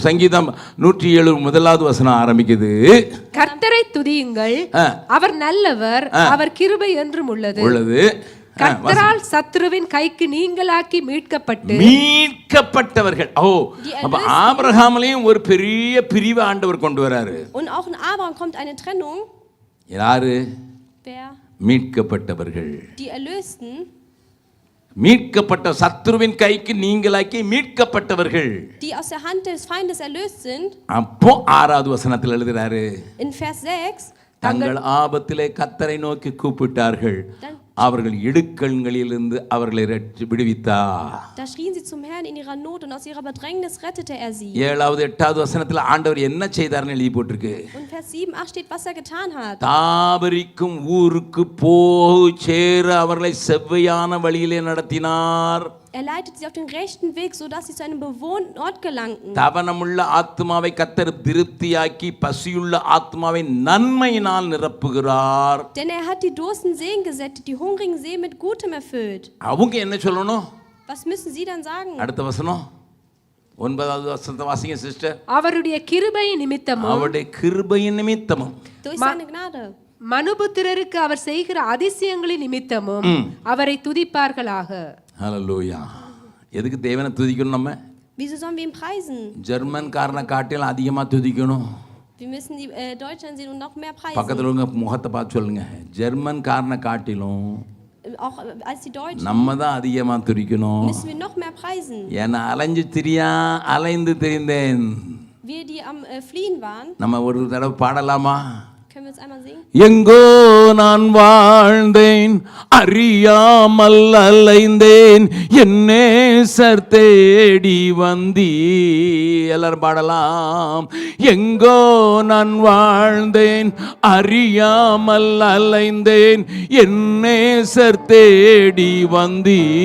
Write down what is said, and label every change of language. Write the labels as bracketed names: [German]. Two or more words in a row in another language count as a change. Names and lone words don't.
[Tamil] சங்கீதம் 107 1வது வசனம் ஆரம்பிக்குது, கர்த்தரை துதியுங்கள், அவர் நல்லவர், அவர் கிருபை என்றும் உள்ளது. கர்த்தரால் சத்ருவின் கைக்கு நீங்களாக்கி மீட்கப்பட்டவர்கள். அப்ப ஆபிரகாம்லயும் ஒரு பெரிய பிரிவு ஆண்டவர் கொண்டு வராரு. [German] Und auch in Abraham kommt eine Trennung. [Tamil] யாரு? [German] Wer? [Tamil] மீட்கப்பட்டவர்கள். [German] Die Erlösten. [Tamil] மீட்கப்பட்ட சத்ருவின் கைக்கு நீங்களாக்கி மீட்கப்பட்டவர்கள். [German] Die aus der Hand des Feindes erlöst sind. [Tamil] அப்போ 6வது வசனத்தில் எழுதுறாரு, [German] in Vers 6, [Tamil] தங்கள் ஆபத்திலே கர்த்தரை நோக்கி கூப்பிட்டார்கள், அவர்கள் இடுக்கண்களிலிருந்து அவர்களை விடுவித்தார். [German] Da schrien sie zum Herrn in ihrer Not und aus ihrer Bedrängnis rettete er sie. [Tamil] 7வது 8வது வசனத்தில் ஆண்டவர் என்ன செய்தார்னு எழுதி போட்டிருக்கு. [German] Und Vers 7, 8 steht, was er getan hat. [Tamil] தாபரிக்கும் ஊருக்கு போய் சேர அவர்களை செவ்வையான வழியிலே நடத்தினார். [German] Er leitet sie auf den rechten Weg, so dass sie zu einem bewohnten Ort gelangten. [Tamil] தவனமுள்ள ஆத்மாவை கர்த்தர் திருப்தியாக்கி பசியுள்ள ஆத்மாவை நன்மையினால் நிரப்புகிறார். [German] Denn er hat die durstigen Seelen gesättigt, die hungrigen Seelen mit Gutem erfüllt. [Tamil] அவங்க என்ன சொல்லணும்? [German] Was müssen sie dann sagen? [Tamil] அடுத்த வசனம் 9வது வசனத்தை வாசிங்க சிஸ்டர். அவருடைய கிருபையின் நிமித்தமும் [German] durch seine Gnade [Tamil] மனுபுத்திரருக்கு அவர் செய்கிற அதிசயங்களின் நிமித்தமும் அவரை துதிப்பார்களாக. ஹல்லேலூயா. எதுக்கு தேவனை துதிக்கணும்? நம்ம [German] wieso sollen wir ihn preisen? [Tamil] ஜெர்மன் காரனை காட்டிலும் அதிகமா துதிக்கணும். [German] Wir müssen die Deutschen sehen und noch mehr preisen. [Tamil] பக்கத்துல உங்க முகத்தை பார்த்து சொல்லுங்க, ஜெர்மன் காரனை காட்டிலும் [German] auch als die Deutschen [Tamil] நம்ம தான் அதிகமா துதிக்கணும். [German] müssen wir noch mehr preisen. [Tamil] ஏன்னா அலைந்து திரிந்தேன். [German] Wir die am fliehen waren. [Tamil] நம்ம ஒரு தடவை பாடலாமா? [German] Können wir es einmal singen? [Tamil] எங்கோ நான் வாழ்ந்தேன், அறியாமல் அலைந்தேன், என் நேசர் தேடி வந்தீ. எல்லாரும் பாடலாம். எங்கோ நான் வாழ்ந்தேன், அறியாமல் அலைந்தேன், என் நேசர் தேடி வந்தீ.